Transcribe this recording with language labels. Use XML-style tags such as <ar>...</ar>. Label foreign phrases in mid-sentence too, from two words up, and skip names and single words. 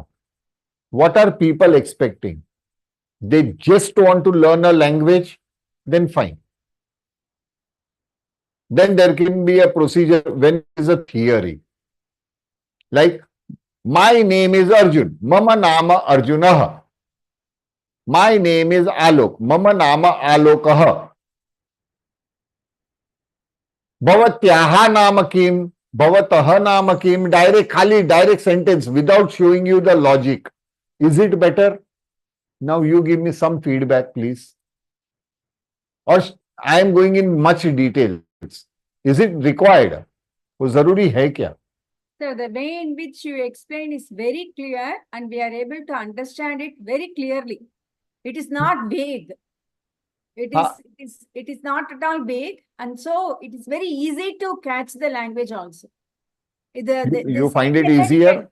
<en>What are people expecting? They just want to learn a language, then fine. Then there can be a procedure when it is a theory. Like, my name is Arjun.</en> <sa>मम नाम अर्जुनः.</sa> <en>My name is Alok.</en> <sa>मम नाम आलोकः। भवत्याः नाम किम्. भवतः नाम किम्.</sa> <en>Direct sentence without showing you the logic. Is it better? Now you give me some feedback, please. Or I am going in much detail. Is it required?</en> <hi>वो जरूरी है क्या?</hi> <en>So the way in which you explain is very clear and we are able to understand it very clearly. It is not vague. It is not at all vague, and so it is very easy to catch the language also. You find it easier?</en>